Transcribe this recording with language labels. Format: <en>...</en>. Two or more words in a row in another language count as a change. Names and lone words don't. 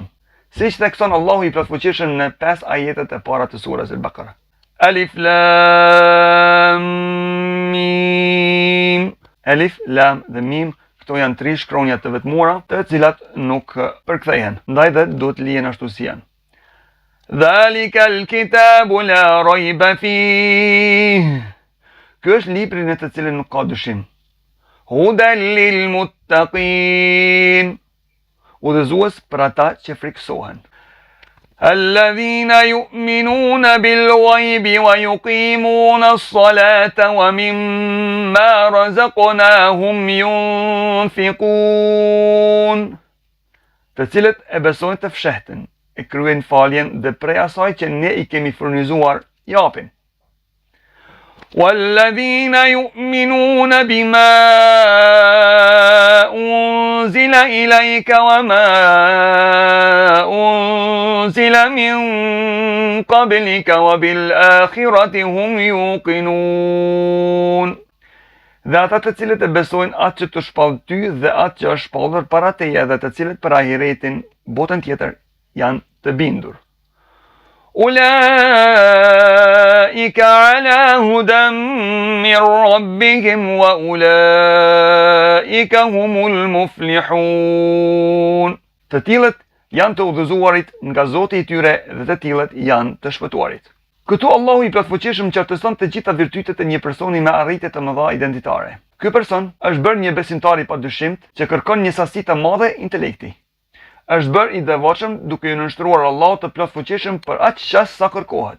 <sq>Siç thekson Allahu i plotfuqishëm në 5 ajetet e para të surës Al-Baqara.</sq> <ar>ألف لام ميم.</ar> <sq>Alif, Lam dhe Mim, këto janë 3 shkronja të vetmuara, të cilat nuk përkthehen, ndaj dhe duhet lihen ashtu si janë.</sq> <ar>ذلك الكتاب لا ريب فيه.</ar> <sq>Ky është libri në të cilin nuk ka dyshim.</sq> <ar>هدى للمتقين.</ar> <sq>Udhëzues për ata që friksohen.</sq> <ar>الذين يؤمنون بالغيب ويقيمون الصلاة ومما رزقناهم ينفقون.</ar> <sq>Të cilët e besojnë të fshehtën, e kryejnë faljen dhe prej asaj që ne i kemi furnizuar, japin.</sq> <ar>والذين يؤمنون بما أنزل إليك وما أنزل من قبلك وبالآخرة هم يوقنون.</ar> <sq>Dhe ata të cilët e besojnë atë që të shpall ty dhe atë që është shpallur para teje dhe të cilët për ahiretin, botën tjetër, janë të bindur.</sq> <ar>أولئك على هدى من ربهم وأولئك هم المفلحون.</ar> <sq>Të tillët janë të udhëzuarit nga Zoti i tyre dhe të tillët janë të shpëtuarit. Këtu Allahu i plotfuqishëm qartëson të gjitha virtytet e një personi me arritje të mëdha identitare. Ky person është bërë një besimtar i padyshimt që kërkon një sasi të madhe intelekti. Është bërë i devotshëm duke i nënshtruar Allahut të plotfuqishëm për aq çast sa kërkohet.</sq>